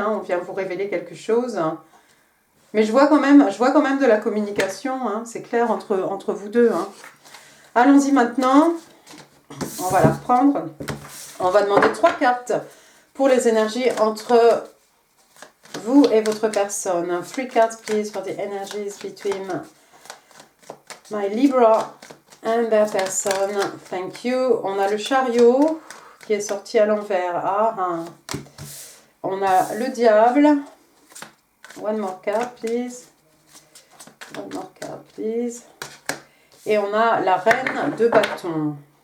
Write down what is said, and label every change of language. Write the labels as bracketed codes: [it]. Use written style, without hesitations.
[fr] On vient vous révéler quelque chose. Mais je vois quand même de la communication. C'est clair entre vous deux. Allons-y maintenant. On va la reprendre. On va demander 3 cartes pour les énergies entre vous et votre personne. [en] 3 cards, please, for the energies between my Libra and their person. Thank you. [fr] On a le chariot qui est sorti à l'envers. On a le diable. [en] One more card, please. One more card, please. [fr] Et on a la reine de bâton.